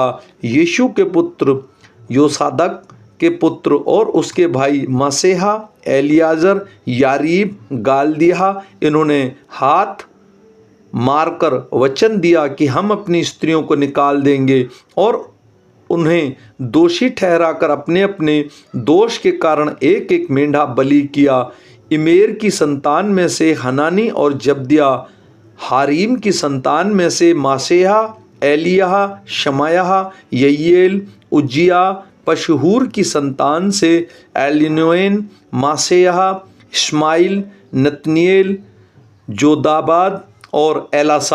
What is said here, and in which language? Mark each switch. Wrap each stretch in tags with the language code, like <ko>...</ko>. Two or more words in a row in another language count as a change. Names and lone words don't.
<hi>यीशु के पुत्र योसादक के पुत्र और उसके भाई मसेहा, एलियाजर, यारीब, गालदिया, इन्होंने हाथ मारकर वचन दिया कि हम अपनी स्त्रियों को निकाल देंगे, और उन्हें दोषी ठहराकर अपने अपने दोष के कारण एक एक मेंढा बलि किया। इमेर की संतान में से हनानी और जब्दिया, हारीम की संतान में से मासेहा, एलियाह, शमायाह, ययेल, उज्जिया, पशहूर की संतान से एलिनोएन, मासेयाह, इस्माइल, नतनिएल, जोदाबाद और एलासा।</hi>